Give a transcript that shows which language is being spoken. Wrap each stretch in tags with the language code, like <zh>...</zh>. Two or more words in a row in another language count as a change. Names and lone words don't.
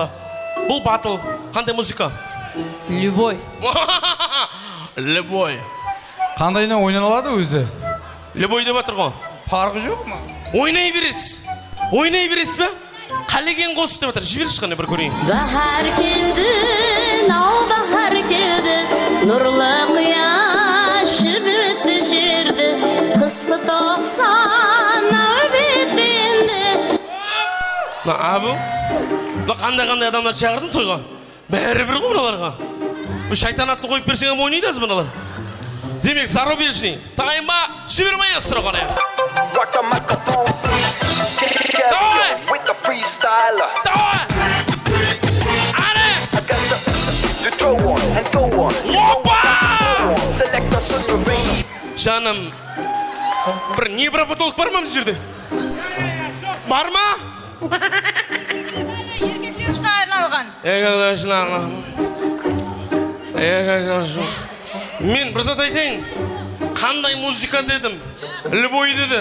<kk>Бұл батыл. Қандай музыка?</kk> <ru>Любой. Любой.</ru> <kk>Қандайына ойналады өзі? Любой деп атыр ғой. Парғы жоқ ма? Ойнай берес бе? Қалеген қос деп атыр. Жіберші қане бір көрейін.</kk> <uz>Bahar keldi, navbahar keldi, nurli quyosh bitishirdi, qisqi to'qson navbat endi.</uz> <kk>Абу, қандай адамдар шақырдың тойға? Бәрі бір ғой мыналарға. Шайтан атты қойып берсең ойнайды аз мыналар. Демек, зарубежный. Тайма, жібермей асыра қане.</kk> <en>Rock the microphone.</en> <ru>Давай!</ru> <en>With the freestyler.</en> <ru>Давай! Ане!</ru> <en>I got to throw on and go on. Опа! Select the submarine.</en> <kk>Жаным, бір невропатолог бар ма мына жерде? Бар ма? Мен бір зат айтайын. Қандай музыка дедім? Любой деді.</kk>